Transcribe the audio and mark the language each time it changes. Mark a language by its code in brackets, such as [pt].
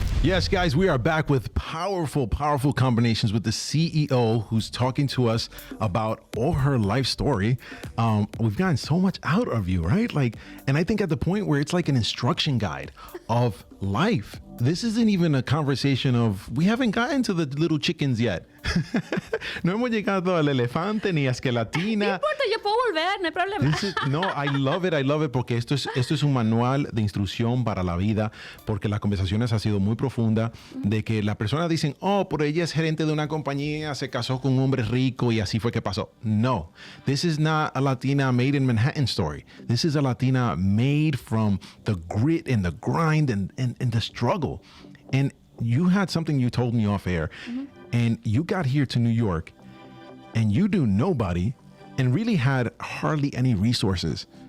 [en] Yes, guys, we are back with powerful, powerful combinations with the CEO who's talking to us about all her life story. We've gotten so much out of you, right? Like, and I think at the point where it's like an instruction guide of life. This isn't even a conversation of, we haven't gotten to the little chickens yet. [es] No hemos llegado al elefante ni a Skeletina. No importa, yo puedo volver, no hay problema. [en] No, I love it, [es] porque esto es un manual de instrucción para la vida, porque las conversaciones han sido muy profundas, de que la persona dicen, oh, pero ella es gerente de una compañía, se casó con un hombre rico y así fue que pasó. [en] No, this is not a Latina made in Manhattan story. This is a Latina made from the grit and the grind and the struggle. And you had something you told me off air, and you got here to New York, and you knew nobody and really had hardly any resources.